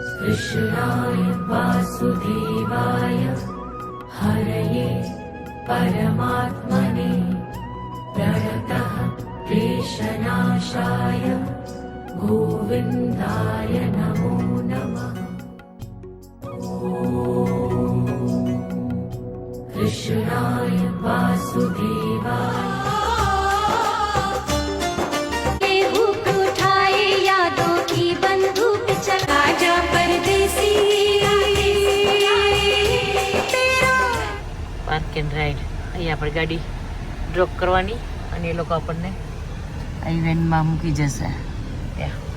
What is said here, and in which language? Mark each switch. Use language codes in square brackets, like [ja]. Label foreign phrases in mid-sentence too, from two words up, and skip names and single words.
[sa] कृष्णाय वासुदेवाय हरये परमात्मने प्रणतः क्लेशनाशाय गोविन्दाय नमो नमः। कृष्णाय वासुदेवाय [en] Park and ride. [gu] અહીંયા આપણે ગાડી ડ્રોપ કરવાની અને એ લોકો આપણને આ વેનમાં મૂકી જશે ત્યાં.